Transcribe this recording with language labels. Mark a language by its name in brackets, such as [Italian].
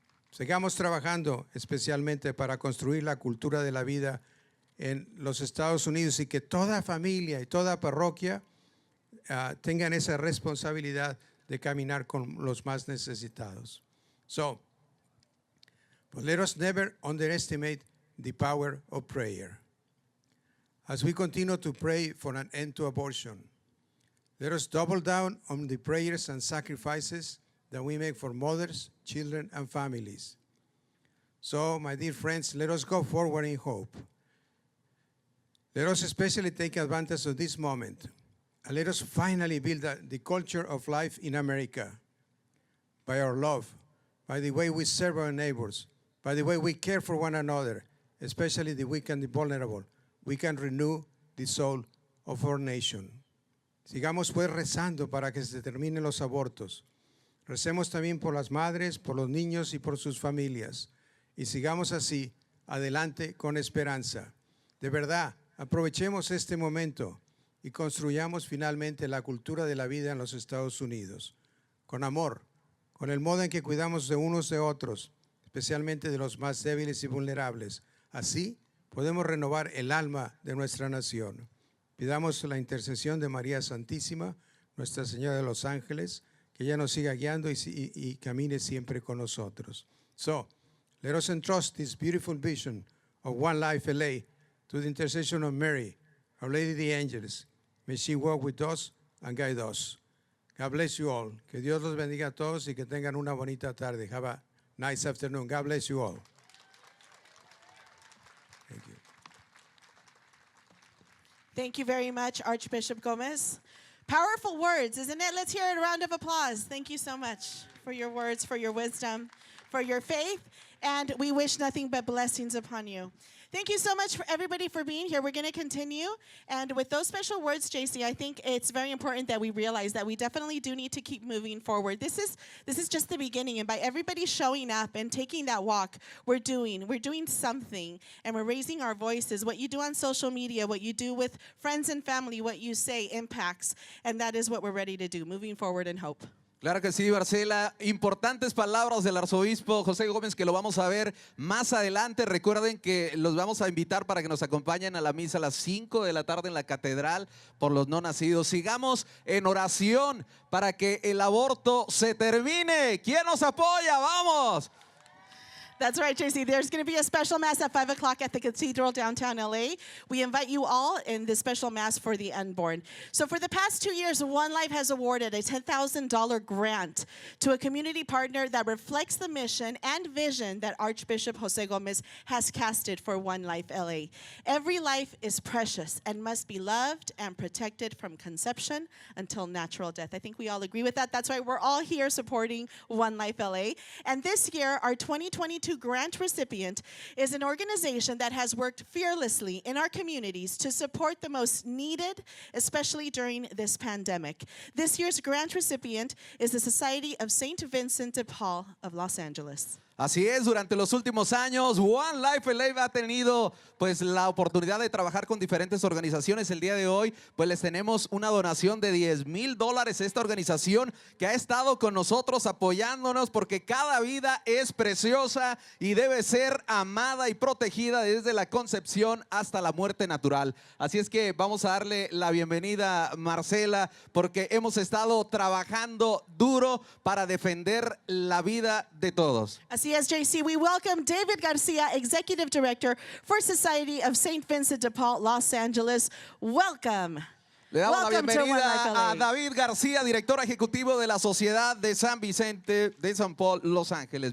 [Spanish] Sigamos trabajando especialmente para construir la cultura de la vida en los Estados Unidos y que toda familia y toda parroquia tengan esa responsabilidad de caminar con los más necesitados. [English] But let us never underestimate the power of prayer. As we continue to pray for an end to abortion, let us double down on the prayers and sacrifices that we make for mothers, children, and families. So, my dear friends, let us go forward in hope. Let us especially take advantage of this moment, and let us finally build the culture of life in America by our love, by the way we serve our neighbors, by the way we care for one another, especially the weak and the vulnerable. We can renew the soul of our nation. [Spanish] Sigamos pues rezando para que se terminen los abortos. Recemos también por las madres, por los niños y por sus familias. Y sigamos así, adelante con esperanza. De verdad, aprovechemos este momento y construyamos finalmente la cultura de la vida en los Estados Unidos. Con amor, con el modo en que cuidamos de unos de otros, especialmente de los más débiles y vulnerables. Así podemos renovar el alma de nuestra nación. Pidamos la intercesión de María Santísima, Nuestra Señora de los Ángeles, que ella nos siga guiando y camine siempre con nosotros. [English] So, let us entrust this beautiful vision of One Life LA to the intercession of Mary, Our Lady of the Angels. May she walk with us and guide us. God bless you all. [Spanish] Que Dios los bendiga a todos y que tengan una bonita tarde. [English] Have a nice afternoon. God bless you all. Thank you. Thank you very much, Archbishop Gomez. Powerful words, isn't it? Let's hear a round of applause. Thank you so much for your words, for your wisdom, for your faith, and we wish nothing but blessings upon you. Thank you so much for everybody for being here. We're going to continue, and with those special words, JC, I think it's very important that we realize that we definitely do need to keep moving forward. This is just the beginning, and by everybody showing up and taking that walk, we're doing something, and we're raising our voices. What you do on social media, what you do with friends and family, what you say impacts, and that is what we're ready to do, moving forward in hope. [Spanish] Claro que sí, Marcela. Importantes palabras del arzobispo José Gómez que lo vamos a ver más adelante. Recuerden que los vamos a invitar para que nos acompañen a la misa a las 5 de la tarde en la catedral por los no nacidos. Sigamos en oración para que el aborto se termine. ¿Quién nos apoya? ¡Vamos! [English] That's right, JC. There's going to be a special mass at 5 o'clock at the Cathedral downtown LA. We invite you all in the special mass for the unborn. So for the past 2 years, One Life has awarded a $10,000 grant to a community partner that reflects the mission and vision that Archbishop Jose Gomez has casted for One Life LA. Every life is precious and must be loved and protected from conception until natural death. I think we all agree with that. That's why we're all here supporting One Life LA. And this year, our 2022 grant recipient is an organization that has worked fearlessly in our communities to support the most needed, especially during this pandemic. This year's grant recipient is the Society of St. Vincent de Paul of Los Angeles. [Spanish] Así es, durante los últimos años, One Life LA ha tenido pues la oportunidad de trabajar con diferentes organizaciones. El día de hoy, pues les tenemos una donación de $10,000 a esta organización que ha estado con nosotros apoyándonos porque cada vida es preciosa y debe ser amada y protegida desde la concepción hasta la muerte natural. Así es que vamos a darle la bienvenida a Marcela porque hemos estado trabajando duro para defender la vida de todos. Así es, JC. [English] We welcome David Garcia, Executive Director for Society of St. Vincent de Paul, Los Angeles. Welcome. [Spanish] Le damos la [English] Welcome to One Life [Spanish] bienvenida [English] LA. [Spanish] a David García, director ejecutivo de la Sociedad de San Vicente de San Paul, Los Ángeles.